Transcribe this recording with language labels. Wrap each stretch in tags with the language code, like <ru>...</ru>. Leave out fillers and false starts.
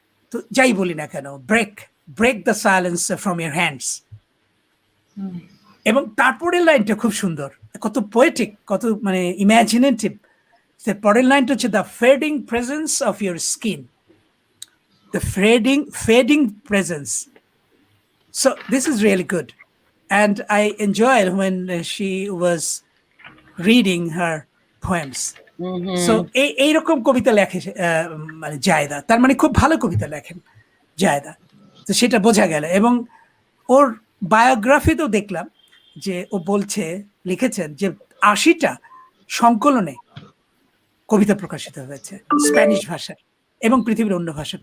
<bn>তো যাই বলি না কেন,</bn> <en>Break the silence from your hands.</en> <bn>এবং তারপরের লাইনটা খুব সুন্দর, কত পোয়েটিক, কত মানে ইমাজিনেটিভ। পরের লাইনটা হচ্ছে</bn> <en>The fading presence of your skin, the fading presence. So this is really good, and I enjoyed when she was reading her poems.</en> <bn>So এইরকম কবিতা লেখে মানে জায়দা, তার মানে খুব ভালো কবিতা লেখেন জায়দা, তো সেটা বোঝা গেল। এবং ওর বায়োগ্রাফিতেও দেখলাম যে ও লিখেছেন যে 80টা সংকলনে কবিতা প্রকাশিত হয়েছে স্প্যানিশ ভাষায় এবং পৃথিবীর অন্য ভাষায়।</bn>